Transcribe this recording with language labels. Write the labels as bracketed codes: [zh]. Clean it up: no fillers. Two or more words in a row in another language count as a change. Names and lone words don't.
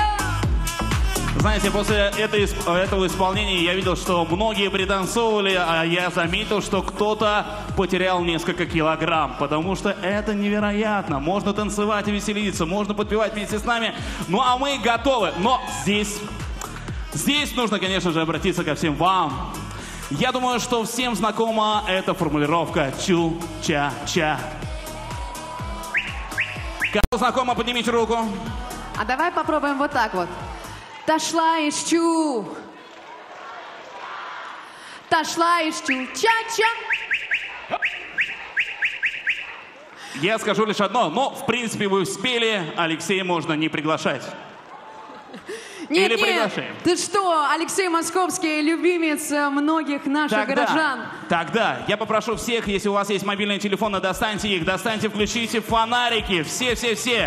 [ru] Знаете, после этого исполнения я видел, что многие пританцовывали, а я заметил, что кто-то потерял несколько килограмм, потому что это невероятно. Можно танцевать и веселиться, можно подпевать вместе с нами. Ну а мы готовы. Но здесь нужно, конечно же, обратиться ко всем вам. Я думаю, что всем знакома эта формулировка «чу-ча-ча». Кому знакомо, поднимите руку. А давай попробуем вот так вот. Ташла из чу. Ташла из чу. Ча-ча. Я скажу лишь одно, но в принципе вы спели, Алексея можно не приглашать. Нет, Или приглашаем? Ты что, Алексей Московский, любимец многих наших горожан. Тогда я попрошу всех, если у вас есть мобильные телефоны, достаньте их, включите фонарики, все.